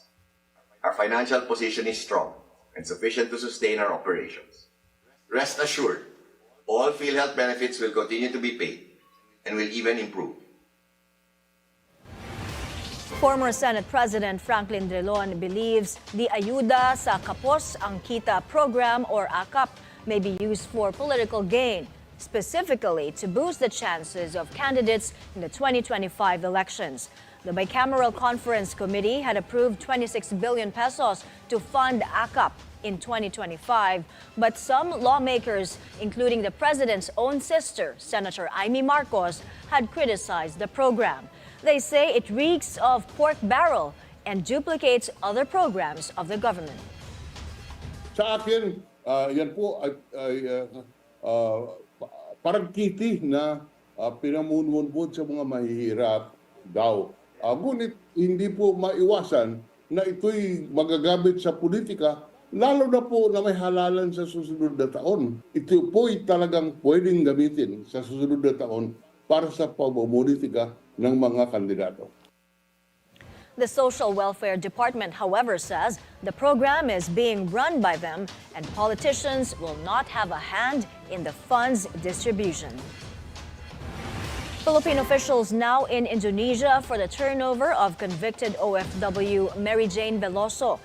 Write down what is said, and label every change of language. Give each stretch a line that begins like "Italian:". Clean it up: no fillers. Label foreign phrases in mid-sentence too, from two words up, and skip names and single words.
English: Our financial position is strong and sufficient to sustain our operations. Rest assured, all PhilHealth benefits will continue to be paid and will even improve. Former Senate President Franklin Drilon believes the Ayuda sa Kapos ang Kita program or AKAP may be used for political gain, specifically to boost the chances of candidates in the 2025 elections. The Bicameral Conference Committee had approved 26 billion pesos to fund AKAP in 2025, but some lawmakers, including the president's own sister, Senator Amy Marcos, had criticized the program. They say it reeks of pork barrel and duplicates other programs of the government.
Filipino: Sa akin, yan po ay parang kitty na pinamunmunpun sa mga mahihirap daw. Ngunit hindi po maiwasan na ito'y magagamit sa politika, lalo na po na may halalan sa susunod na taon. Ito po'y talagang pwedeng gamitin sa susunod na taon para sa pamumulitika ng mga kandidato.
English: The Social Welfare Department, however, says the program is being run by them and politicians will not have a hand in the funds distribution. Philippine officials now in Indonesia for the turnover of convicted OFW Mary Jane Veloso.